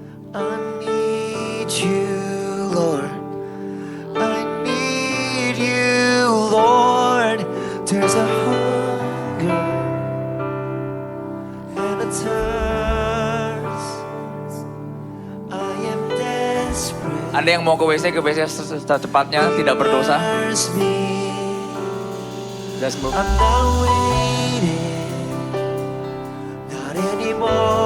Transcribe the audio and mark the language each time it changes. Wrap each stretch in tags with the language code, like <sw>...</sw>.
<en>I need you, Lord. I need you, Lord. There's a hunger and a thirst. I am desperate.</en> <id>Anda yang mau ke WC secepatnya, tidak berdosa.</id> <en>Immerse me. Just move. I'm not waiting, not anymore.</en>